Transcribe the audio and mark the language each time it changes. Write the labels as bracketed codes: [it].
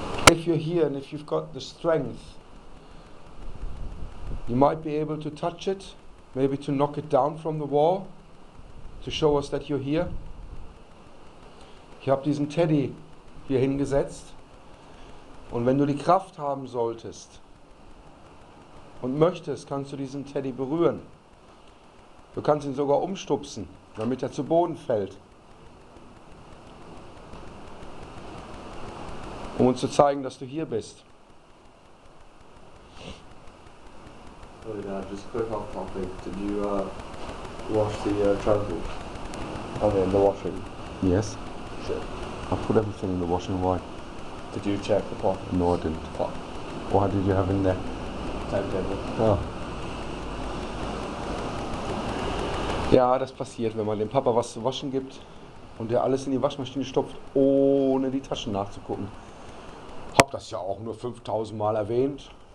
[en] If you're here and if you've got the strength, you might be able to touch it, maybe to knock it down from the wall, to show us that you're here. [de] Ich habe diesen Teddy hier hingesetzt und wenn du die Kraft haben solltest und möchtest, kannst du diesen Teddy berühren. Du kannst ihn sogar umstupsen, damit er zu Boden fällt. Um uns zu zeigen, dass du hier bist. [en] Sorry, just quick off topic. Did you wash the trousers? Okay, in the washing. Yes. Shit. I put everything in the washing. Why? Did you check the pot? No, I didn't. Pot. What did you have in there? Timetable. [de] Ja. Ja, das passiert, wenn man dem Papa was zu waschen gibt und der alles in die Waschmaschine stopft, ohne die Taschen nachzugucken. Hab das ja auch nur 5000 Mal erwähnt.